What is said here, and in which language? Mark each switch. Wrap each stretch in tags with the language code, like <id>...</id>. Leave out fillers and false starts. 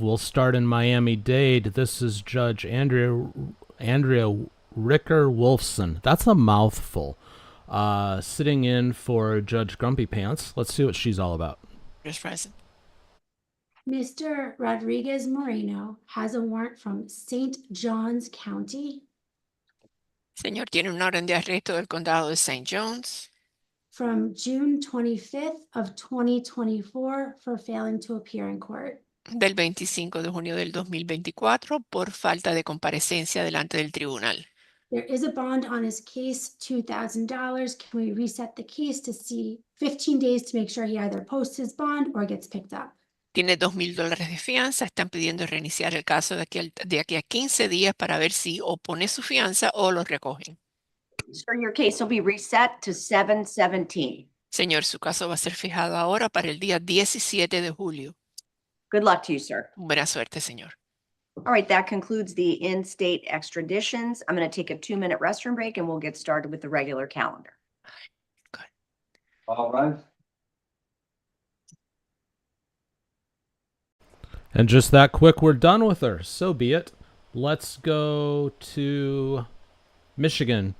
<en>We'll start in Miami-Dade. This is Judge Andrea Ricker Wolfson. That's a mouthful. Sitting in for Judge Grumpy Pants. Let's see what she's all about. Is present. Mr. Rodriguez Moreno has a warrant from St. Johns County</en> <es>Señor, tiene un orden de arresto del condado de St. John's</es> <en>from June 25th of 2024 for failing to appear in court.</en> <es>del 25 de junio del 2024 por falta de comparecencia delante del tribunal.</es> <en>There is a bond on his case, $2,000. Can we reset the case to see 15 days to make sure he either posts his bond or gets picked up?</en> <es>Tiene $2,000 de fianza. Están pidiendo reiniciar el caso de aquí a 15 días para ver si o pone su fianza o lo recogen.</es> <en>Sir, your case will be reset to 7/17.</en> <es>Señor, su caso va a ser fijado ahora para el día 17 de julio.</es> <en>Good luck to you, sir.</en> <es>Buena suerte, señor.</es> <en>All right, that concludes the in-state extraditions. I'm going to take a 2-minute restroom break and we'll get started with the regular calendar. Good. All right. And just that quick, we're done with her. So be it. Let's go to Michigan.</en>